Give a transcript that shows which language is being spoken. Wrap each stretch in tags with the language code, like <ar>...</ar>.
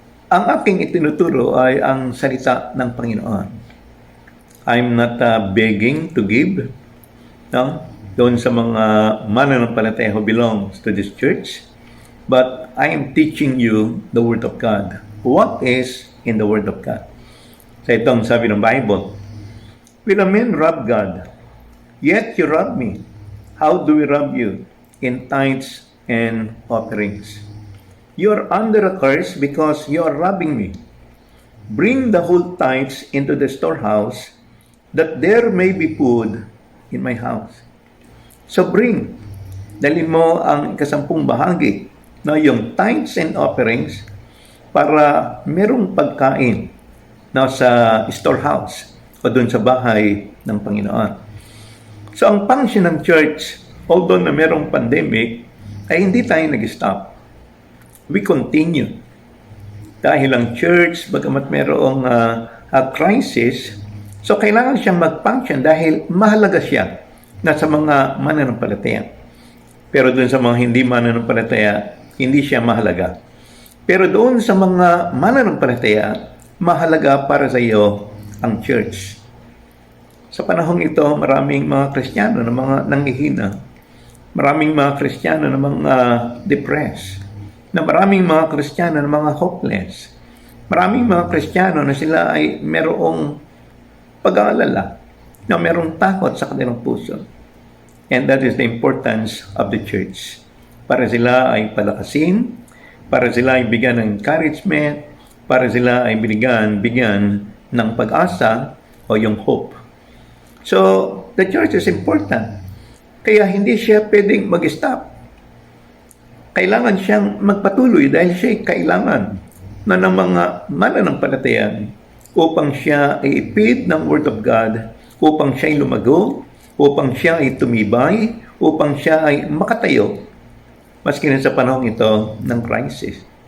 <tl>Ang aking itinuturo ay ang salita ng Panginoon.</tl> <en>I'm not begging to give, no?</en> <tl>Doon sa mga mananampalataya</tl> <en>who belongs to this church, but I am teaching you the Word of God. What is in the Word of God?</en> <tl>Sa itong sabi ng</tl> <en>Bible, will a man rob God? Yet you rob me. How do we rob you? In tithes and offerings. You are under a curse because you are robbing me. Bring the whole tithes into the storehouse, that there may be food in my house.</en> <tl>So bring, dalhin mo ang 10 bahagi, no, yung</tl> <en>tithes and offerings,</en> <tl>para merong pagkain na sa storehouse o dun sa bahay ng Panginoon. So ang function ng church, although na merong pandemic, ay hindi tayo nag-stop.</tl> <en>We continue.</en> <tl>Dahil ang church, bagamat merong crisis, so kailangan siyang mag-function dahil mahalaga siya na sa mga mananampalataya. Pero doon sa mga hindi mananampalataya, hindi siya mahalaga. Pero doon sa mga mananampalataya, mahalaga para sa iyo ang church. Sa panahong ito, maraming mga Kristiyano na mga nanghihina. Maraming mga Kristiyano na mga depressed. Na maraming mga Kristiyano na mga hopeless. Maraming mga Kristiyano na sila ay merong pag-aalala, na merong takot sa kanilang puso.</tl> <en>And that is the importance of the church.</en> <tl>Para sila ay palakasin, para sila ay bigyan ng encouragement, para sila ay bigyan ng pag-asa o yung hope.</tl> <en>So, the church is important.</en> <tl>Kaya hindi siya pwedeng mag-stop. Kailangan siyang magpatuloy dahil siya kailangan na ng mga mananampalataya upang siya ay ipid ng Word of God, upang siya ay lumago, upang siya ay tumibay, upang siya ay makatayo, maski na sa panahon ito ng crisis.</tl>